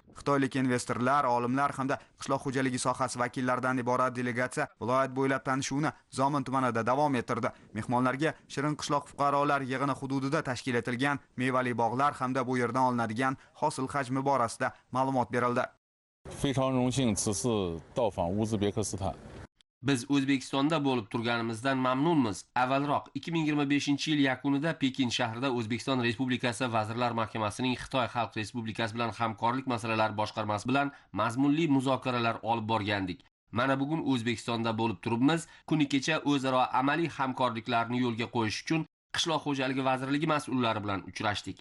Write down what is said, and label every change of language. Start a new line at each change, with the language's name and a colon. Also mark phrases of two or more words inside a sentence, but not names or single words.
Uzbek: Xitoylik investorlar, olimlar hamda qishloq xo'jaligi sohasi vakillaridan iborat delegatsiya viloyat bo'ylab tanishuvni Zomin tumanida davom ettirdi. Mehmonlarga Shirin qishloq fuqarolar yig'ini hududida tashkil etilgan mevali bog'lar hamda bu yerdan olinadigan hosil hajmi borasida ma'lumot berildi.
Chinese: 非常荣幸此次到访乌兹别克斯坦。
Uzbek: Biz O'zbekistonda bo'lib turganimizdan mamnunmiz. Avvalroq 2025-yil yakunida Pekin shahrida O'zbekiston Respublikasi Vazirlar Mahkamasining Xitoy Xalq Respublikasi bilan hamkorlik masalalari boshqarmasi bilan mazmunli muzokaralar olib borgandik. Mana bugun O'zbekistonda bo'lib turibmiz. Kuni kecha o'zaro amaliy hamkorliklarni yo'lga qo'yish uchun Qishloq xo'jaligi vazirligi mas'ullari bilan uchrashdik.